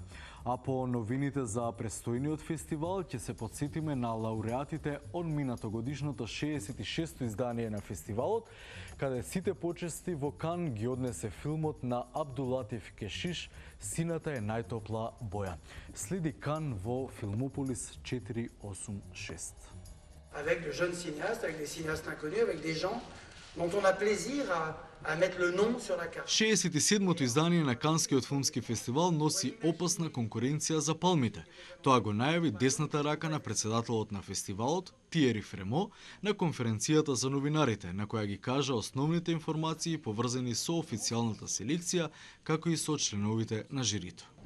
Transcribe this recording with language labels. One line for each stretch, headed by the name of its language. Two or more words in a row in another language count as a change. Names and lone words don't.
Macedonian: А по новините за престојниот фестивал ќе се подсетиме на лауреатите од минатогодишното 66-то издание на фестивалот, каде сите почести во Кан ги однесе филмот на Абдулатиф Кешиш "Сината е најтопла боја". Следи Кан во Филмополис 486.
French: Avec de jeunes cinéastes, avec des cinéastes inconnus, avec des gens dont on a plaisir à mettre le nom sur la carte.
Macedonian: 67-то издание на Канскиот филмски фестивал носи опасна конкуренција за палмите. Тоа го најави десната рака на председателот на фестивалот, Тиери Фремо, на конференцијата за новинарите, на која ги кажа основните информации поврзани со официјалната селекција, како и со членовите на жирито.